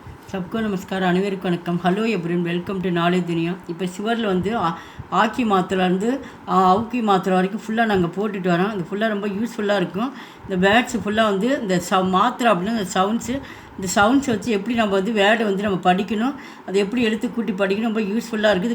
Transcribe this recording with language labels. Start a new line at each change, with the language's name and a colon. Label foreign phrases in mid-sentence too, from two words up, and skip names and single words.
Hindi: सबको नमस्कार
Tamil: அனைவருக்கும் வணக்கம்
English: Hello everyone welcome to Knowledge Duniya
Tamil: இப்போ சுவரில் வந்து ஆக்கி மாத்திரைலேருந்து அவுக்கி மாத்திரை வரைக்கும் ஃபுல்லாக நாங்கள் போட்டுட்டு வரோம். இது ஃபுல்லாக ரொம்ப யூஸ்ஃபுல்லாக இருக்கும். இந்த வேர்ட்ஸ் ஃபுல்லாக வந்து இந்த மாத்திரை அப்படின்னா இந்த சவுண்ட்ஸை வச்சு எப்படி நம்ம வந்து வேர்டை வந்து நம்ம படிக்கணும், அதை எப்படி எழுத்து கூட்டி படிக்கணும், ரொம்ப யூஸ்ஃபுல்லாக இருக்குது.